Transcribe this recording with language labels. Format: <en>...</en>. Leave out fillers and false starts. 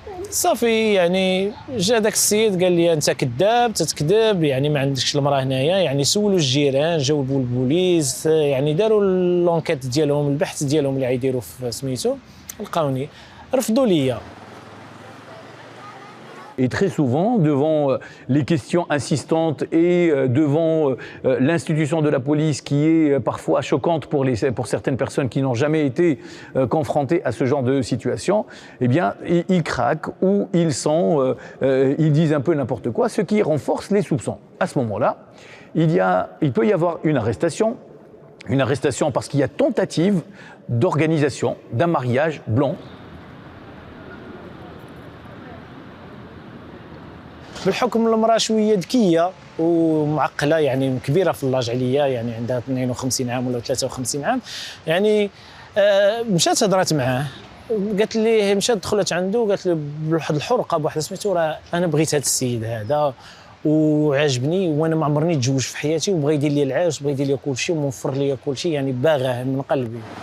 <ar>صافي يعني جا داك السيد قال لي انت كذاب تتكذب يعني ما عندكش المراه هنايا يعني سولوا الجيران جاوا البوليس يعني داروا لونكيت ديالهم البحث ديالهم اللي غيديروا في سميتو لقاوني رفضوا ليا.</ar> <fr>Et très souvent, devant les questions insistantes et devant l'institution de la police qui est parfois choquante pour certaines personnes qui n'ont jamais été confrontées à ce genre de situation, eh bien, ils craquent ou ils disent un peu n'importe quoi, ce qui renforce les soupçons. À ce moment-là, il peut y avoir une arrestation parce qu'il y a tentative d'organisation d'un mariage blanc.</fr> <ar>بالحكم المراه شويه ذكيه ومعقله، يعني كبيره في اللاج عليا، يعني عندها 52 عام ولا 53 عام. يعني مشات هضرات معاه، قالت لي مشات دخلت عنده وقالت له بواحد الحرقه بواحد سميتو راه انا بغيت هذا السيد هذا وعجبني وانا ما عمرني تزوج في حياتي وبغى يدير لي العاش، بغى يدير لي كل شيء وموفر لي كل شيء، يعني باغاه من قلبي.</ar>